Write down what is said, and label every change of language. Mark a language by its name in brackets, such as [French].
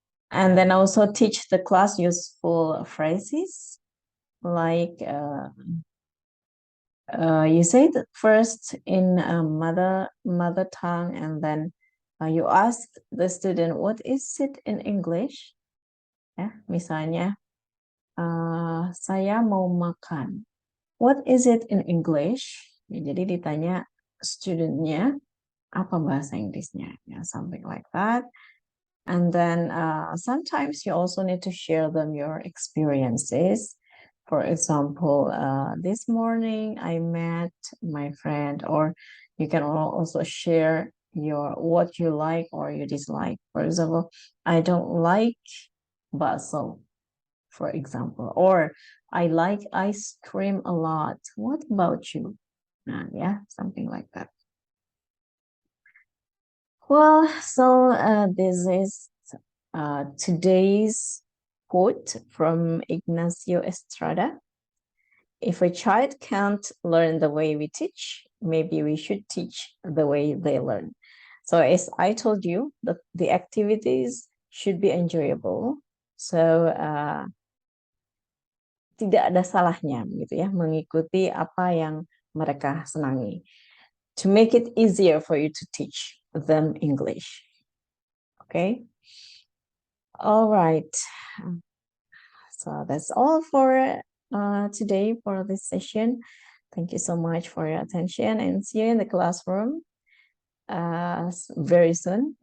[English] And then also teach the class useful phrases, like you say it first in mother tongue, and then you ask the student, what is it in English? [Indonesian] Ya, misalnya, saya mau makan. [English] What is it in English? [Indonesian] Ya, jadi ditanya studentnya, apa bahasa Inggrisnya? [English] Ya, something like that. And then sometimes you also need to share them your experiences. For example, this morning I met my friend, or you can also share what you like or you dislike. For example, I don't like bakso, for example, or I like ice cream a lot. What about you? Yeah, something like that. Well, so this is today's quote from Ignacio Estrada. If a child can't learn the way we teach, maybe we should teach the way they learn. So as I told you, the activities should be enjoyable. [Indonesian] So tidak ada salahnya gitu ya mengikuti apa yang mereka senangi. [English] To make it easier for you to teach them English. Okay? All right. So that's all for today for this session. Thank you so much for your attention and see you in the classroom very soon.